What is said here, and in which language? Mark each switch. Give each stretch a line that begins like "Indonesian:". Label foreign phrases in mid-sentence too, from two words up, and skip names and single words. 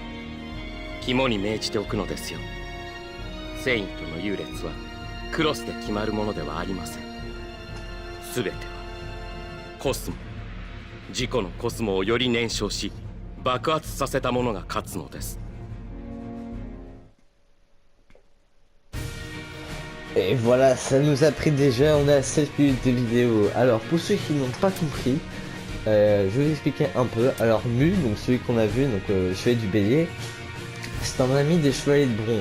Japanese: 肝に銘じておくのですよ。セイントの優劣はクロスで決まるものではありません。全てはコスモ、自己のコスモをより燃焼し爆発させたものが勝つのです。
French: Et voilà, ça nous a pris déjà, on a 7 minutes de vidéo. Alors pour ceux qui n'ont pas compris, je vais vous expliquer un peu. Alors Mu, donc celui qu'on a vu, donc chevalier du bélier, c'est un ami des chevaliers de bronze.